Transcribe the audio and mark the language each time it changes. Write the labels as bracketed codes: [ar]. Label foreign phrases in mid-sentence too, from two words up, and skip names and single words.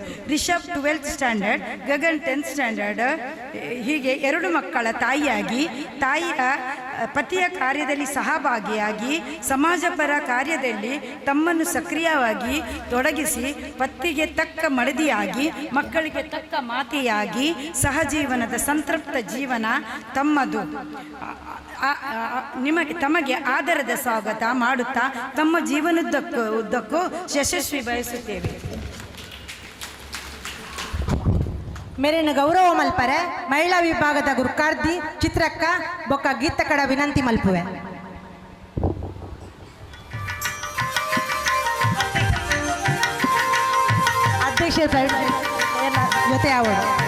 [kn] ರಿಷಬ್ 12th ಸ್ಟ್ಯಾಂಡರ್ಡ್, ಗಗನ್ 10th ಸ್ಟ್ಯಾಂಡರ್ಡ್, ಹೀಗೆ 2 ಮಕ್ಕಳ ತಾಯಿಯಾಗಿ ಪತಿಯ ಕಾರ್ಯದಲ್ಲಿ ಸಹಭಾಗಿಯಾಗಿ ಸಮಾಜಪರ ಕಾರ್ಯದಲ್ಲಿ ತಮ್ಮನ್ನು ಸಕ್ರಿಯವಾಗಿ ತೊಡಗಿಸಿ ಪತಿಗೆ ತಕ್ಕ ಮಡದಿಯಾಗಿ ಮಕ್ಕಳಿಗೆ ತಕ್ಕ ಮಾತೆಯಾಗಿ ಸಹಜೀವನದ ಸಂತೃಪ್ತ ಜೀವನ ತಮ್ಮದು. ತಮಗೆ ಆದರದ ಸ್ವಾಗತ ಮಾಡುತ್ತಾ ತಮ್ಮ ಜೀವನದುದ್ದಕ್ಕೂ ಯಶಸ್ವಿ ಬಯಸುತ್ತೇವೆ. [tcy] ಮೇರಿನ ಗೌರವ ಮಲ್ಪರೆ ಮಹಿಳಾ ವಿಭಾಗದ ಗುರುಕಾರ್ತಿ ಚಿತ್ರಕ್ಕ ಬೊಕ್ಕ ಗೀತಕಡ ವಿನಂತಿ ಮಲ್ಪುವೆ. [kn] ಅಧ್ಯಕ್ಷ ಜೊತೆ ಅವಳು